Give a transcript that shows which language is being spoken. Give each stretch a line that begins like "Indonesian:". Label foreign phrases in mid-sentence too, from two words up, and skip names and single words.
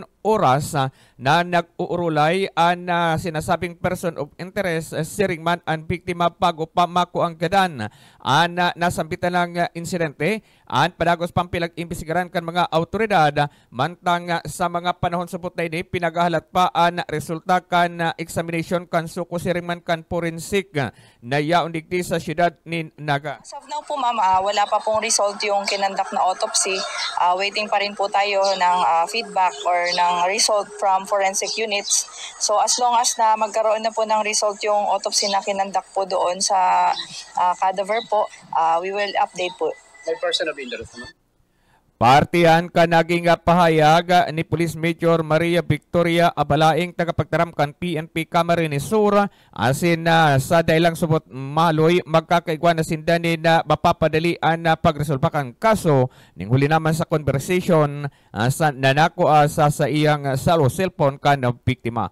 Bikol: oras na nag-uurulay ang sinasabing
English: person of interest
Bikol: siringman ang biktima bago pamako ang gadan ang nasambitan ng insidente ang padagos pang pilag-imbisigaran kan mga autoridad mantang sa mga panahon subot na ini pinagahalat pa ang resulta kan examination kan suko siringman kan forensic na yaon digdi sa syudad ni Naga.
Filipino: As of now po ma'am, wala pa pong result yung kinandak na autopsy. Waiting pa rin po tayo ng feedback or ng result
English: from forensic units.
Filipino: So
English: as long as
Filipino: na magkaroon na po ng result yung autopsy na kinandak po doon sa cadaver po,
English: we will update po.
Filipino: May
English: person of interest
Filipino: naman?
Bikol: Partihan ka naging pahayag ni Police Major Maria Victoria Abalaing tagapagtaram kan PNP Camarines Sur asin sa dailang subot maloy magkakaigwa na sindanin na mapapadalian na pagresolba kang kaso ning huli naman sa conversation sa nanako sa iyang salo cellphone kan biktima.